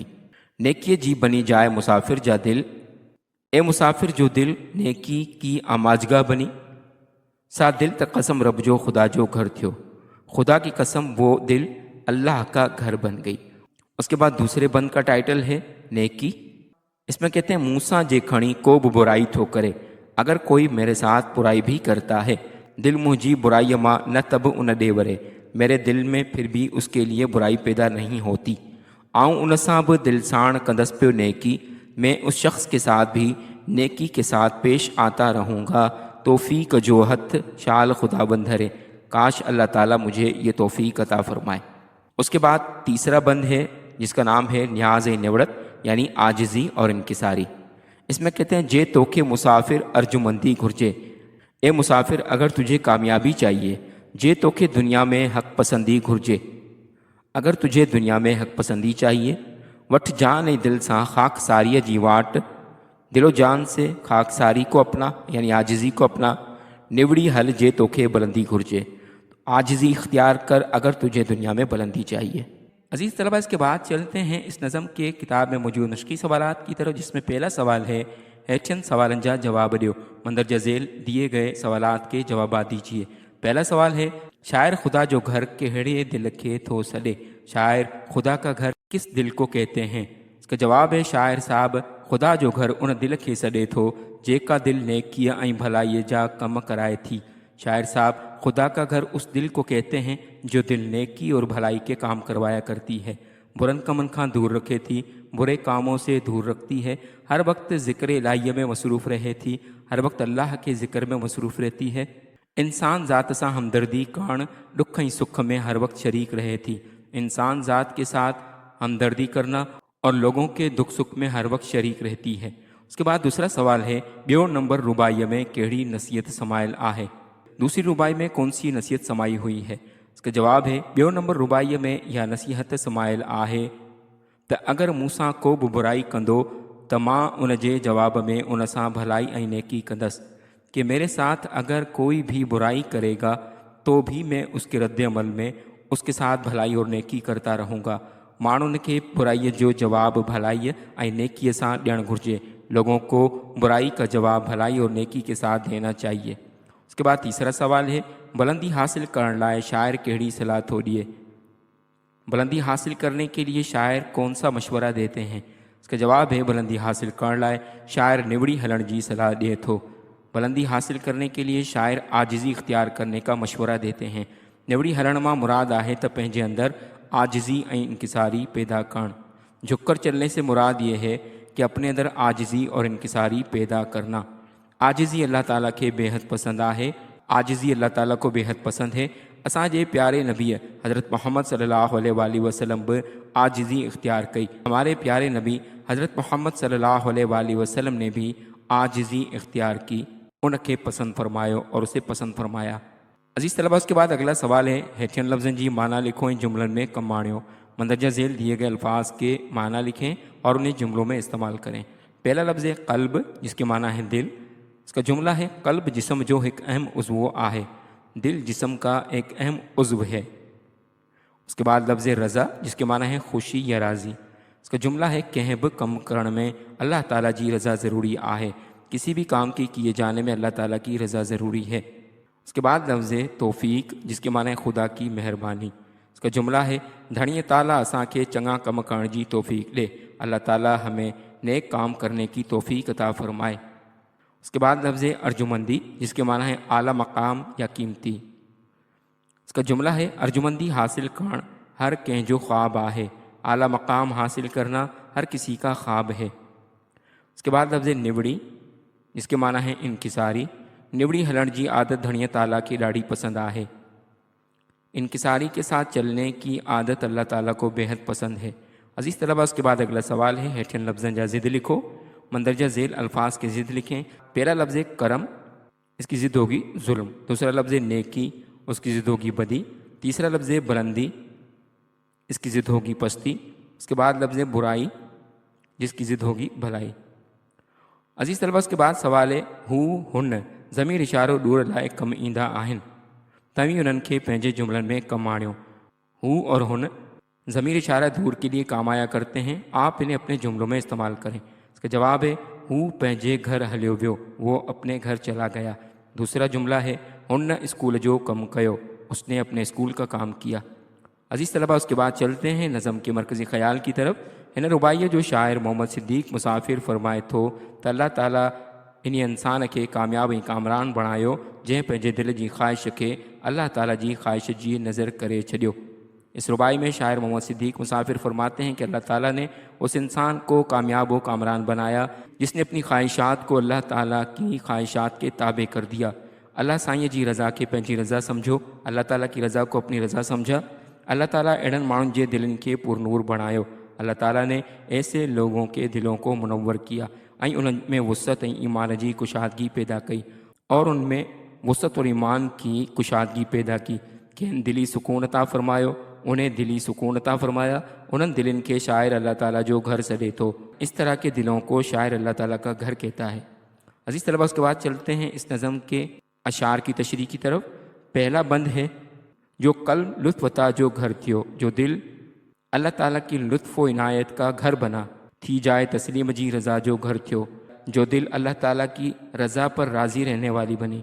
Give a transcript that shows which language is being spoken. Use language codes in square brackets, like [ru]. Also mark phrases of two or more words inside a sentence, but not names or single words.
[sd] नेकी जी बनी जाए मुसाफिर जा दिल। [ur] اے مسافر جو دل نیکی کی آماجگاہ بنی. [sd] सा दिल त कसम रब जो खुदा जो घर थियो। [ur] خدا کی قسم وہ دل اللہ کا گھر بن گئی. اس کے بعد دوسرے بند کا ٹائٹل ہے نیکی۔ اس میں کہتے ہیں [sd] मूसा जे खणी को बुराई थो करे, [ur] اگر کوئی میرے ساتھ برائی بھی کرتا ہے, [sd] दिल मुझी बुराई माँ न तब उन देवरे, [ur] میرے دل میں پھر بھی اس کے لیے برائی پیدا نہیں ہوتی. [sd] आऊँ उन सां भी दिल साण कंदस पियो नेकी, [ur] میں اس شخص کے ساتھ بھی نیکی کے ساتھ پیش آتا رہوں گا. [sd] तौफीक जो हथ शाल खुदा बंधरे, [ur] کاش اللہ تعالیٰ مجھے یہ توفیق عطا فرمائے. اس کے بعد تیسرا بند ہے جس کا نام ہے نیاز نوڑت یعنی عاجزی اور انکساری. اس میں کہتے ہیں [sd] जे तोखे मुसाफिर अर्जुमंदी घुरजे। [ur] اے مسافر اگر تجھے کامیابی چاہیے, [sd] जे तोखे दुनिया में हक पसंदी घुरजे, [ur] اگر تجھے دنیا میں حق پسندی چاہیے, [sd] वठ जान दिल सा खाक सारी जी वाट, [ur] دل و جان سے خاک ساری کو اپنا یعنی عاجزی کو اپنا यानी आजिज़ी को अपना, [sd] निवड़ी हल जे तोखे बुलंदी घुरजे। [ur] عاجزی اختیار کر اگر تجھے دنیا میں بلندی چاہیے. عزیز طلبہ، اس کے بعد چلتے ہیں اس نظم کے کتاب میں موجود نشقی سوالات کی طرف، جس میں پہلا سوال ہے [sd] चंद सवालन जा जवाब दियो। [ur] مندرجہ ذیل دیے گئے سوالات کے جواب دیجیے. پہلا سوال ہے [sd] शायर खुदा जो घर केड़े दिल के थो सडे। [ur] شاعر خدا کا گھر کس دل کو کہتے ہیں? اس کا جواب ہے [sd] शायर साहब खुदा जो घर उन दिल के सडे थो जेका दिल नेकी ऐं भलाई जा कम कराए थी। [ur] شاعر صاحب خدا کا گھر اس دل کو کہتے ہیں جو دل نیکی اور بھلائی کے کام کروایا کرتی ہے, [sd] बुरन कमन खां दूर रखे थी, [ur] برے کاموں سے دور رکھتی ہے, [sd] हर वक्त ज़िक्र इलाही में मसरूफ़ रहे थी, [ur] ہر وقت اللہ کے ذکر میں مصروف رہتی ہے. [sd] इंसान ज़ात सा हमदर्दी कान दुख ऐं सुख में हर वक्त शरीक रहे थी। [ur] انسان ذات کے ساتھ ہمدردی کرنا اور لوگوں کے دکھ سکھ میں ہر وقت شریک رہتی ہے. اس کے بعد دوسرا سوال ہے [sd] ॿियो नंबर रुबाई में कहिड़ी नसीहत समायल आहे। [ur] دوسری رباعی میں کون سی نصیحت سمائی ہوئی ہے? اس کا جواب ہے [sd] ॿियो नंबर रुबाई में यह नसीहत समायल आहे त अगर मूंसां को बि बुराई कंदो त मां उन जे जवाब में उन सां भलाई ऐं नेकी कंदसि, [ur] کہ میرے ساتھ اگر کوئی بھی برائی کرے گا تو بھی میں اس کے ردِ عمل میں اس کے ساتھ بھلائی اور نیکی کرتا رہوں گا. [sd] माण्हुनि खे बुराईअ जो जवाब भलाई ऐं नेकीअ सां ॾियणु घुरिजे। [ur] لوگوں کو برائی کا جواب بھلائی اور نیکی کے ساتھ دینا چاہیے. اس کے بعد تیسرا سوال ہے, [sd] बुलंदी हासिल करण लाइ शायर कहिड़ी सलाह थो ॾिए? [ur] بلندی حاصل کرنے کے لیے شاعر کون سا مشورہ دیتے ہیں? اس کا جواب ہے, [sd] बुलंदी हासिल करण लाइ शायर निवड़ी हलण जी सलाह ॾिए थो। [ur] بلندی حاصل کرنے کے لیے شاعر عاجزی اختیار کرنے کا مشورہ دیتے ہیں. [sd] निवड़ी हलण मां मुराद आहे त पंहिंजे अंदर आजिज़ी ऐं इंकिसारी पैदा करण। [ur] جھک کر چلنے سے مراد یہ ہے کہ اپنے اندر عاجزی اور انکساری پیدا کرنا. عاجزی اللہ تعالیٰ کو بے حد پسند ہے. [sd] असांजे प्यारे नबी हज़रत मोहम्मद सल्लल्लाहु अलैहि वसल्लम बि आजिज़ी इख्तियार कई। [ur] ہمارے پیارے نبی حضرت محمد صلی اللہ علیہ وسلم نے بھی عاجزی اختیار کی, [sd] उनखे पसंद फरमायो [ur] اور اسے پسند فرمایا. عزیز طلبہ، اس کے بعد اگلا سوال ہے, [sd] हेठियन लफ्ज़नि जी माना लिखो ऐं जुमलनि में कमु आणियो। [ur] مندرجہ ذیل دیے گئے الفاظ کے معنی لکھیں اور انہیں جملوں میں استعمال کریں. پہلا لفظ ہے قلب، جس کے معنی ہے دل۔ اس کا جملہ ہے, [sd] क़ल्ब जिस्म जो एक अहम उज़्व आहे। [ur] دل جسم کا ایک اہم عضو ہے۔ اس کے بعد لفظ رضا، جس کے معنی ہے خوشی یا راضی. اس کا جملہ ہے, [sd] कंहिं बि कमु करण में अल्लाह ताला जी रज़ा ज़रूरी आहे। [ur] کسی بھی کام کے کیے جانے میں اللہ تعالیٰ کی رضا ضروری ہے. اس کے بعد لفظ توفیق، جس کے معنی ہے خدا کی مہربانی. اس کا جملہ ہے, [sd] धणीअ ताला असांखे चङा कम करण जी तौफ़ीक़ ॾे। [ur] اللہ تعالیٰ ہمیں نیک کام کرنے کی توفیق عطا فرمائے. اس کے بعد لفظ ارجمندی، جس کے معنی ہے اعلیٰ مقام یا قیمتی. اس کا جملہ ہے, [sd] अर्जुमंदी हासिल करण हर कंहिंजो ख्वाब आहे। [ur] اعلیٰ مقام حاصل کرنا ہر کسی کا خواب ہے. اس کے بعد لفظ نوڑی، جس کے معنی ہے انکساری. [sd] निवड़ी हलण जी आदत धणीअ ताला की ॾाढी पसंद आहे। [ur] انکساری کے ساتھ چلنے کی عادت اللہ تعالیٰ کو بے حد پسند ہے. عزیز طلبہ، اس کے بعد اگلا سوال ہے, [sd] हेठियन लफ्ज़नि जा ज़िद लिखो। [ur] مندرجہ ذیل الفاظ کے ضد لکھیں۔ پہلا لفظ کرم، اس کی ضد ہوگی ظلم. دوسرا لفظ نیکی، اس کی ضد ہوگی بدی۔ تیسرا لفظ بلندی، اس کی ضد ہوگی پستی. اس کے بعد لفظ برائی، جس کی ضد ہوگی بھلائی. عزیز طلبہ، اس کے بعد سوال ہے, [sd] हू हुन ज़मीर इशारो ॾूर लाइ कमु ईंदा आहिनि। तव्हीं उन्हनि खे पंहिंजे जुमलनि में कमु आणियो। [ur] ہُو اور ہُن ضمیر اشارہ دور کے لیے کام آیا کرتے ہیں. آپ انہیں اپنے جملوں میں استعمال کریں. اس کا جواب ہے, [sd] हू पंहिंजे घर हलियो वियो, [ur] وہ اپنے گھر چلا گیا. دوسرا جملہ ہے, [sd] हुन स्कूल जो कमु कयो, [ur] اس نے اپنے اسکول کا کام کیا. عزیز طلبہ، اس کے بعد چلتے ہیں نظم کے مرکزی خیال کی طرف. [sd] हिन रुबाईअ जो शाइर मोहम्मद सिद्दीक़ मुसाफ़िर फ़रमाए थो त अल्लाह ताला इन इंसान खे कामयाब ऐं कामरान बणायो, जंहिं पंहिंजे दिल जी ख़्वाहिश खे अल्लाह ताला जी ख़्वाहिश जी नज़र करे छॾियो। [ur] اس رباعی میں شاعر محمد صدیق مسافر فرماتے ہیں کہ اللہ تعالیٰ نے اس انسان کو کامیاب و کامران بنایا جس نے اپنی خواہشات کو اللہ تعالیٰ کی خواہشات کے تابع کر دیا. [sd] अल्लाह साईं जी रज़ा खे पंहिंजी रज़ा सम्झो, [ur] اللہ تعالیٰ کی رضا کو اپنی رضا سمجھا. [sd] अल्लाह ताला अहिड़नि माण्हुनि जे दिलनि खे पुरनूर बणायो। [ur] اللہ تعالیٰ نے ایسے لوگوں کے دلوں کو منور کیا [sd] ऐं उन्हनि में वुसअत ऐं ईमान जी कुशादगी पैदा कई [ur] اور ان میں وسعت اور ایمان کی کشادگی پیدا کی. [sd] कंहिं दिली सुकून अता फ़रमायो, [ur] انہیں دلی سکون عطا فرمایا. [sd] उन्हनि दिलनि के शायर अल्लाह ताला जो घर सॾे थो। [ur] اس طرح کے دلوں کو شاعر اللہ تعالیٰ کا گھر کہتا ہے۔ عزیز طلبہ، اس کے بعد چلتے ہیں اس نظم کے اشعار کی تشریح کی طرف. پہلا بند ہے, [sd] जो कल्ब लुत्फ़ अता जो घर थियो, [ur] جو دل اللہ تعالیٰ کی لطف و عنایت کا گھر بنا, [sd] थी जाए तस्लीम जी रज़ा जो घर थियो, [ur] جو دل اللہ تعالیٰ کی رضا پر راضی رہنے والی بنی.